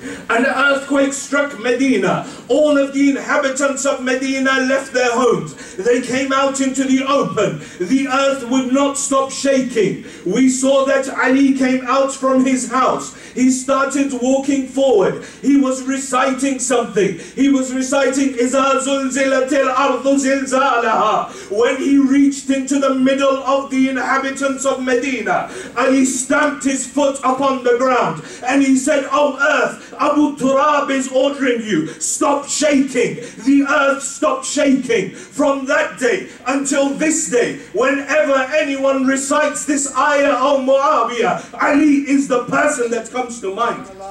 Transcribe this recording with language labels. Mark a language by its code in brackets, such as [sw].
[en] An earthquake struck Medina. All of the inhabitants of Medina left their homes. They came out into the open. The earth would not stop shaking. We saw that Ali came out from his house. He started walking forward. He was reciting something. He was reciting [ar] إِذَا زُلْزِلَتِ الْأَرْضُ زِلْزَالَهَا. [en] When he reached into the middle of the inhabitants of Medina, Ali stamped his foot upon the ground and he said, O earth, Abu Turab is ordering you, stop shaking. The earth stopped shaking. From that day until this day, whenever anyone recites this ayah, O Muawiyah, Ali is the person that comes to mind.